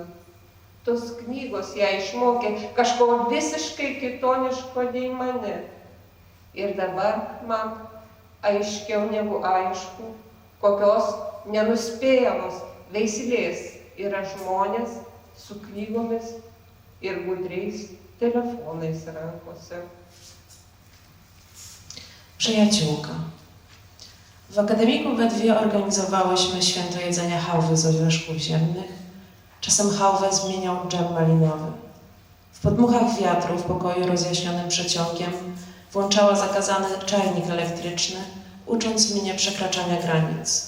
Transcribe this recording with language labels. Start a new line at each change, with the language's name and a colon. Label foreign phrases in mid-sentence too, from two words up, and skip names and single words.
Lithuanian: Tos knygos ją išmokė kažko visiškai kitoniško nei mane. Ir dabar man aiškiau negu aišku, kokios nenuspėjamos veislės yra žmonės su knygomis ir gudriais telefonais rankose.
Polish: Przyjaciółka. W akademiku we dwie organizowałyśmy święto jedzenia chałwy z orzeszków ziemnych. Czasem chałwę zmieniał dżem malinowy. W podmuchach wiatru w pokoju rozjaśnionym przeciągiem włączała zakazany czajnik elektryczny, ucząc mnie przekraczania granic.